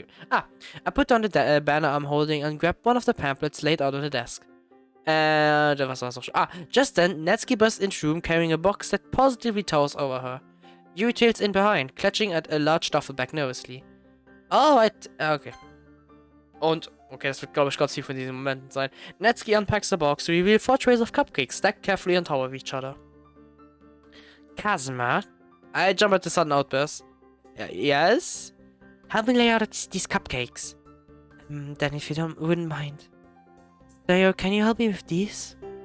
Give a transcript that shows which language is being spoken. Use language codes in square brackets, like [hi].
[en] Ah, I put down the banner I'm holding and grabbed one of the pamphlets laid out on the desk. [de] Was war's auch schon? [en] Ah, just then, Natsuki burst into the room carrying a box that positively towers over her. Yuri tails in behind, clutching at a large duffel bag nervously. Alright, okay. [de] Und, okay, das wird, glaube ich, ganz viel von diesen Momenten sein. [en] Natsuki unpacks the box to reveal 4 trays of cupcakes stacked carefully on top of each other. Kazuma? I jump at the sudden outburst. Yes? Help me lay out these cupcakes. Then if you wouldn't mind. Sayo, can you help me with these?